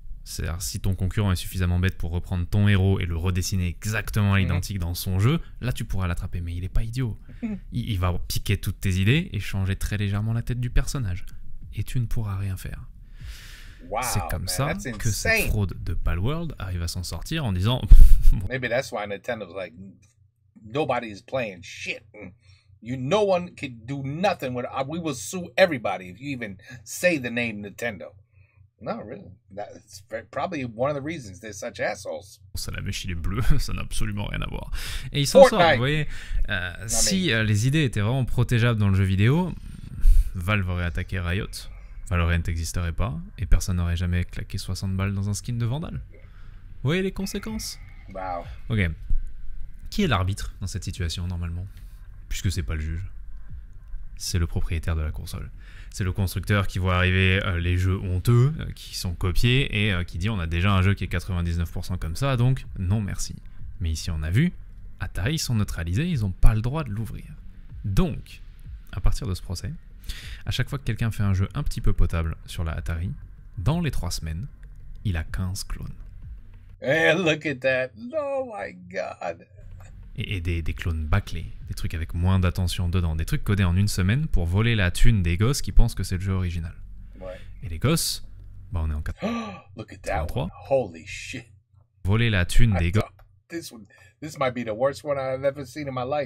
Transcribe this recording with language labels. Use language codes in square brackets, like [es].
[fr] C'est-à-dire, si ton concurrent est suffisamment bête pour reprendre ton héros et le redessiner exactement à l'identique dans son jeu, là tu pourras l'attraper, mais il n'est pas idiot. Il va piquer toutes tes idées et changer très légèrement la tête du personnage. Et tu ne pourras rien faire. Wow, c'est comme ça que cette fraude de Palworld arrive à s'en sortir en disant... [en] Maybe that's why Nintendo's like, nobody's playing shit. No one can do nothing with we will sue everybody if you even say the name Nintendo. No, really. That's probably one of the reasons they're such assholes. [fr] Ça, la mèche, il est bleu, ça n'a absolument rien à voir. Et ils s'en sortent, vous voyez. Si les idées étaient vraiment protégeables dans le jeu vidéo, Valve aurait attaqué Riot, Valorant n'existerait pas, et personne n'aurait jamais claqué 60 balles dans un skin de Vandal. Vous voyez les conséquences? Wow. Ok. Qui est l'arbitre dans cette situation, normalement? Puisque c'est pas le juge. C'est le propriétaire de la console. C'est le constructeur qui voit arriver les jeux honteux qui sont copiés et qui dit on a déjà un jeu qui est 99% comme ça, donc non merci. Mais ici on a vu, Atari sont neutralisés, ils n'ont pas le droit de l'ouvrir. Donc, à partir de ce procès, à chaque fois que quelqu'un fait un jeu un petit peu potable sur la Atari, dans les 3 semaines, il a 15 clones. [en] Hey, look at that. Oh my God. [fr] Et des clones bâclés, des trucs avec moins d'attention dedans, des trucs codés en une semaine pour voler la thune des gosses qui pensent que c'est le jeu original. Ouais. Et les gosses, bah on est en 83. [en] Holy shit. [fr] Voler la thune des gosses. [en] This might be the worst one I've ever seen in my life.